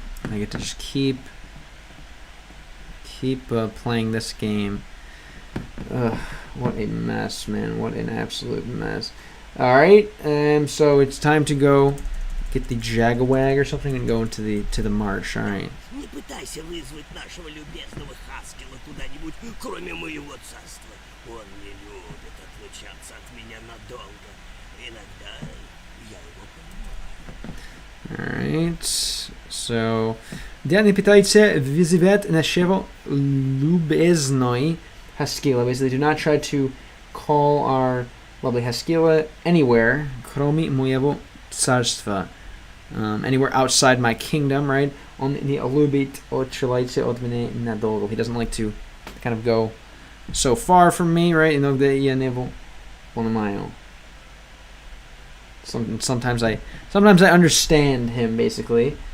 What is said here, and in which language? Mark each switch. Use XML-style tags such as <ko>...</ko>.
<en>I get to just keep playing this game. What a mess, man. What an absolute mess. Alright, so it's time to go get the Jagawag or something and go into the marsh. Alright.</en> <ru>Не пытайся вызвать нашего любезного Хаскила куда-нибудь, кроме моего царства. Он не любит отлучаться от меня надолго. Иногда я его понимаю.</ru> <en>Alright, so</en> <ru>да не пытайся вызывать нашего любезного Haskila.</ru> <en>Basically, do not try to call our lovely Haskila anywhere,</en> <ru>кроме моего царства.</ru> <en>Anywhere outside my kingdom, right?</en> <ru>Он не любит отлучаться от меня надолго.</ru> <en>He doesn't like to kind of go so far from me, right?</en> <ru>Иногда я не понимаю.</ru> <en>Sometimes I understand him, basically.</en>